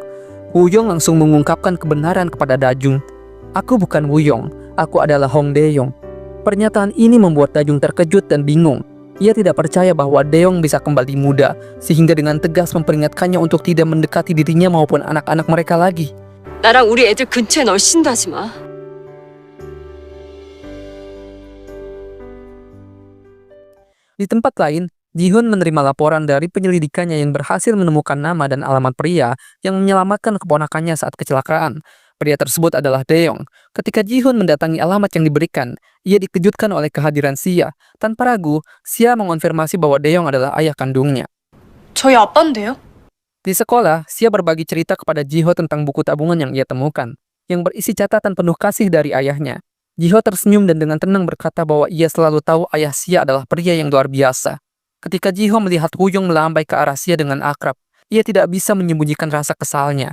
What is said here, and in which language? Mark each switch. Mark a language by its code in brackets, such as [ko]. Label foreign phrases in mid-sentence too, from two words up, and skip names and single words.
[id] Woo-yong langsung mengungkapkan kebenaran kepada Dajung. "Aku bukan Woo-yong, aku adalah Hong Daeyeong." Pernyataan ini membuat Dajung terkejut dan bingung. Ia tidak percaya bahwa Daeyeong bisa kembali muda, sehingga dengan tegas memperingatkannya untuk tidak mendekati dirinya maupun anak-anak mereka lagi. [ko] 나랑 우리 애들 근처에 널씬다지 마. [id] Di tempat lain, Ji-hoon menerima laporan dari penyelidikannya yang berhasil menemukan nama dan alamat pria yang menyelamatkan keponakannya saat kecelakaan. Pria tersebut adalah Daeyeong. Ketika Ji-hoon mendatangi alamat yang diberikan, ia dikejutkan oleh kehadiran Sia. Tanpa ragu, Sia mengonfirmasi bahwa Daeyeong adalah ayah kandungnya. [ko] 저희 아빠인데요? [id] Di sekolah, Sia berbagi cerita kepada Ji-ho tentang buku tabungan yang ia temukan, yang berisi catatan penuh kasih dari ayahnya. Ji-ho tersenyum dan dengan tenang berkata bahwa ia selalu tahu ayah Sia adalah pria yang luar biasa. Ketika Ji-ho melihat Woo-yong melambai ke arah Sia dengan akrab, ia tidak bisa menyembunyikan rasa kesalnya.